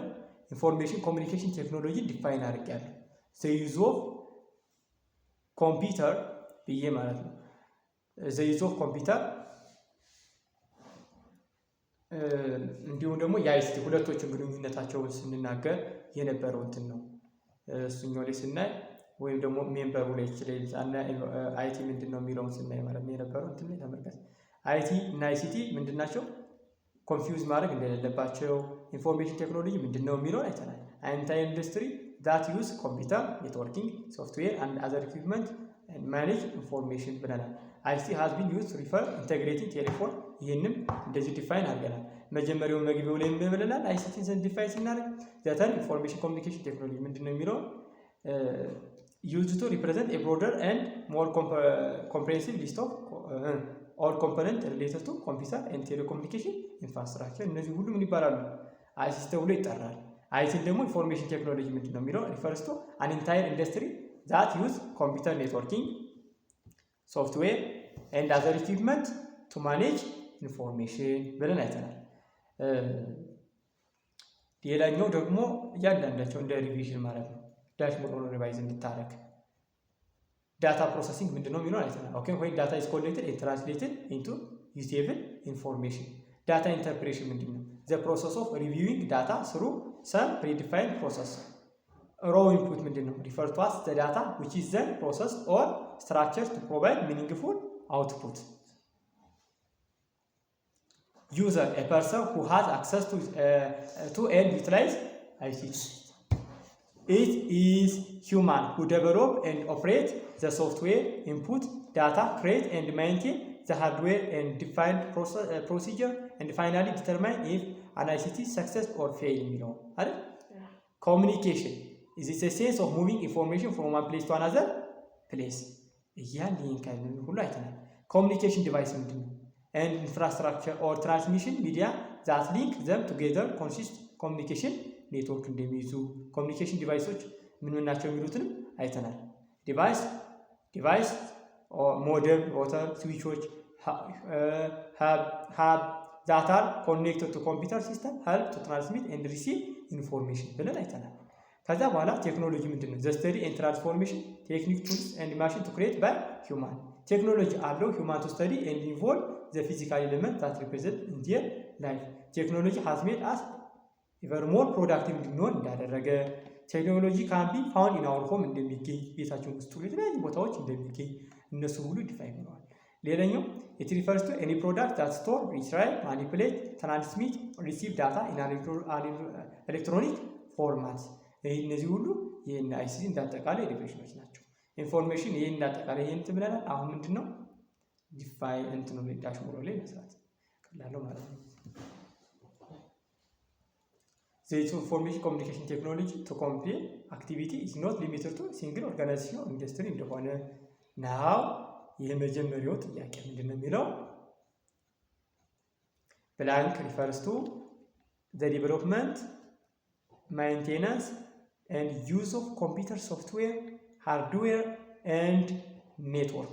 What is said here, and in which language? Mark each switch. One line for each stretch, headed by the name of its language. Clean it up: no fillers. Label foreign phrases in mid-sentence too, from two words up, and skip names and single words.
English: information communication technology
Amharic: ዲፋይን አድርጌያለሁ።
English: the use of computer
Amharic: ብዬ ማለት ነው።
English: the use of computer
Amharic: እንዲሁም ደግሞ የአይሲቲ ሁለቶችን ግንኙነታቸውን ስንናገር የነበረው እንትን ነው። እሱኛው ላይ ስናይ ወይም ደግሞ ሜምበሩ ላይ ይችላል እና አይቲ ምንድነው የሚለውን ስናይ ማለት ነው የነበረው እንትን ላይ ተመልከት። አይቲ እና አይሲቲ ምንድናቸው? ኮንፊውዝ ማድረግ እንደሌለባቸው
English: information technology
Amharic: ምንድነው የሚለውን አይተናል።
English: entire industry that use computer networking software and other equipment and manage information
Amharic: ብለናል።
English: ICT has been used to refer integrating
Amharic: ቴሌፎን ይሄንም እንደዚህ ዲፋይን አድርገናል። መጀመሪያው መግቢያው ላይ ምን ብለናል? ICTን ስን ዲፋይን ስናደርግ ዘተን
English: information communication technology
Amharic: ምንድነው የሚለው
English: used to represent a broader and more comprehensive list of all components related to computer and telecommunication infrastructure
Amharic: እነዚህ ሁሉ ምን ይባላሉ? ICT ተብሎ ይጠራል። ICT ደግሞ
English: information technology
Amharic: ምንድነው የሚለው
English: refers to an entire industry that use computer networking, software and other equipment to manage information
Amharic: ብለን አይተናል። ሌላኛው ደግሞ እያንዳንዳቸው እንደ ሪቪዥን ማለት ነው። ዳሽቦርድ ሪቫይዝ እንድታረግ
English: data processing
Amharic: ምንድነው የሚለው አይተናል። ኦኬ ወይ ዳታ
English: is collected and translated into usable information. data interpretation
Amharic: ምንድነው?
English: the process of reviewing data through some predefined process. raw input ምንድነው? refer to as the data which is then processed or structured to provide meaningful output. user a person who has access to and utilize ICT. it is human who develop and operate the software, input data, create and maintain the hardware and define procedure and finally determine if an ICT success or fail
Amharic: የሚለው አይደል?
English: communication is it a sense of moving information from one place to another place
Amharic: ይሄን ካልን ሁሉ አይተናል።
English: communication device ምንድነው? and infrastructure or transmission media that link them together consist communication network እንደሚይዙ communication devices
Amharic: ምን ናቸው የሚሉትንም አይተናል።
English: device or modem, router, switches, hub that are connected to computer system help to transmit and receive information
Amharic: ብለን አይተናል። ከዛ በኋላ ቴክኖሎጂ ምንድነው?
English: the study and transformation technique tools and machine to create by human. ቴክኖሎጂ አለው human to study and involve the physical element that represent in their life. ቴክኖሎጂ has made us even more productive
Amharic: እንድንሆን እንዳደረገ
English: ቴክኖሎጂ can be found in our home
Amharic: እንደሚገኝ ቤታችን ውስጥ የተለያዩ ቦታዎች እንደሚገኝ እነሱ ሁሉ ዲፋይን ሆነዋል። ሌላኛው
English: it refers to any product that store, retrieve, manipulate, transmit, receive data in electronic format.
Amharic: እነዚህ ሁሉ ይሄን አይሲቲ እንዳጠቃላይ ዲፊኒሽኖች ናቸው። ኢንፎርሜሽን ይሄን እንዳጠቃላይ ይሄን ትብለናል። አሁን ምንድነው ዲፋይን እንትኑ ዳሽቦርድ ላይ መስራት ቀላለው ማለት ነው።
English: The information communication technology to complete activity is not limited to single organization or industry እንደሆነ now
Amharic: የመጀመሪያው ጥያቄ ምንድነው የሚለው
English: Blank refers to the development, maintenance, and use of computer software, hardware, and network.